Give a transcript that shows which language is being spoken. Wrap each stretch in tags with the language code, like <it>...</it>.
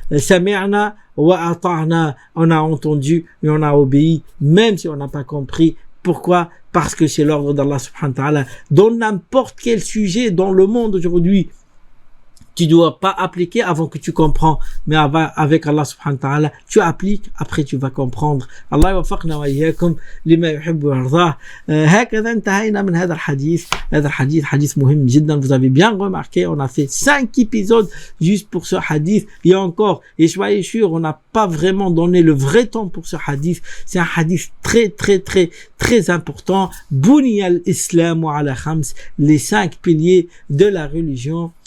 <ar>Sami'na wa ata'na,</ar> <fr>on a entendu et on a obéi, même si on n'a pas compris. Pourquoi? Parce que c'est l'ordre d'Allah subhanahu wa ta'ala. Dans n'importe quel sujet dans le monde aujourd'hui, Tu dois pas appliquer avant que tu comprends, mais avec Allah subhanahu wa ta'ala, tu appliques, après tu vas comprendre.</fr> <ar>Allah يوفقنا وإياكم لما يحب ويرضاه. هكذا انتهينا من هذا الحديث. هذا الحديث حديث مهم جدا.</ar> <fr>Vous avez bien remarqué, on a fait 5 épisodes juste pour ce hadith. Et encore, et soyez sûr, on n'a pas vraiment donné le vrai temps pour ce hadith. C'est un hadith très important.</fr> <ar>Buni al-Islam ala khams,</ar> <fr>les 5 piliers de la religion.</fr>